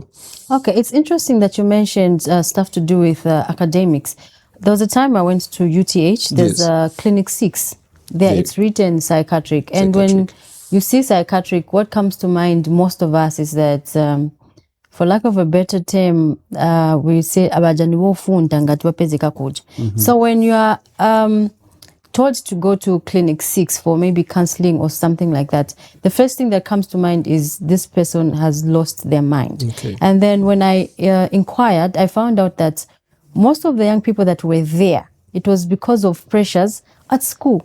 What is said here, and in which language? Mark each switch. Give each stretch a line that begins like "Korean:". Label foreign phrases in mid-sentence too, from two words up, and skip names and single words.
English: Okay, it's interesting that you mentioned stuff to do with academics. There was a time I went to UTH. There's Clinic 6. There it's written psychiatric. And when you see psychiatric, what comes to mind most of us is that, for lack of a better term, we say
Nyanja: abajani wofunda ngati wapezeka kuja.
English: So when you are told to go to Clinic 6 for maybe counseling or something like that, the first thing that comes to mind is this person has lost their mind. And then when I inquired, I found out that most of the young people that were there, it was because of pressures at school.